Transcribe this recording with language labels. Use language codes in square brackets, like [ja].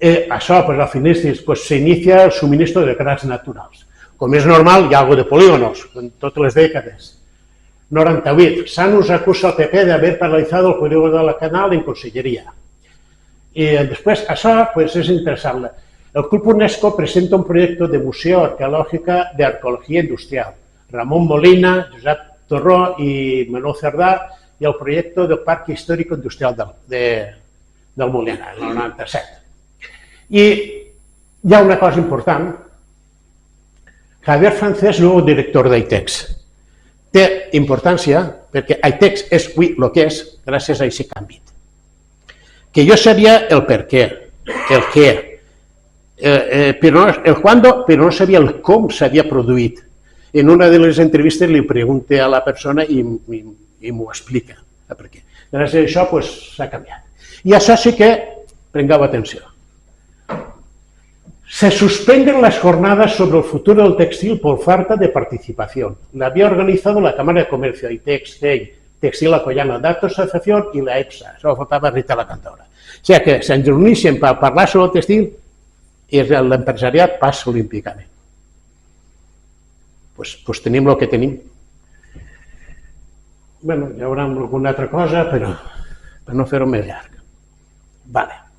[es] Això, pues, al finestre, pues, se inicia el suministro de gas naturals. [ca] Com és normal, hi ha algo de polígonos, en totes les dècades. 98. [es] Sanus acusa al PP de haber paralizado el polígono de la Canal en Conselleria. Y después, això pues, es interesante. El Club UNESCO presenta un proyecto de museo arqueológico de arqueología industrial. Ramón Molina, Josep Torró y Manuel Cerdà, y el proyecto del Parque Histórico Industrial del Molina, en el 97. [ca] I hi ha una cosa important. Javier Francés, nou director d'AITEX. Té importància perquè AITEX és avui el que és gràcies a aquest canvi. Que jo sabia el per què, el què, el cuándo, però no sabia el com s'havia produït. En una de les entrevistes li pregunté a la persona i m'ho explica. Perquè gràcies a això s'ha canviat. I això sí que prengueu atenció. [es] Se suspenden las jornadas sobre el futuro del textil por falta de participación. La había organizado la Cámara de Comercio, AITEX, TEI, Textil Alcoyana, Datos Asociación y la EPSA. [ca] Això ho faltava Rita la Cantora. O sigui que se'n reuneixen per parlar sobre el textil i l'empresariat passa olímpicament. Doncs tenim el que tenim. Bé, hi haurà alguna altra cosa, però per no fer-ho més llarg. Vale.